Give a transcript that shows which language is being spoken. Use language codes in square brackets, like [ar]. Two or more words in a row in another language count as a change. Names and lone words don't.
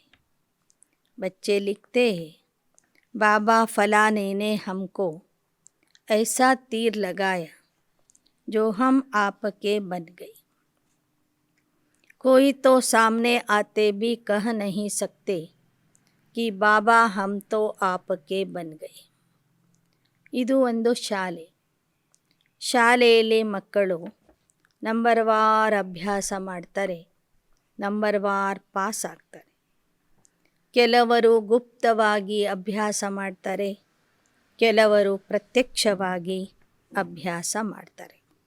[hi] बच्चे लिखते हैं, बाबा फलाने ने हमको ऐसा तीर लगाया जो हम आपके बन गए। कोई तो सामने आते भी कह नहीं सकते कि बाबा हम तो आपके बन गए। [kn] ಇದು ಒಂದು ಶಾಲೆ. ಶಾಲೆಯಲ್ಲಿ ಮಕ್ಕಳು [en] number war [kn] ಅಭ್ಯಾಸ ಮಾಡ್ತಾರೆ, [en] number war [kn] ಪಾಸ್ ಆಗ್ತಾರೆ. ಕೆಲವರು ಗುಪ್ತವಾಗಿ ಅಭ್ಯಾಸ ಮಾಡ್ತಾರೆ, ಕೆಲವರು ಪ್ರತ್ಯಕ್ಷವಾಗಿ ಅಭ್ಯಾಸ ಮಾಡ್ತಾರೆ.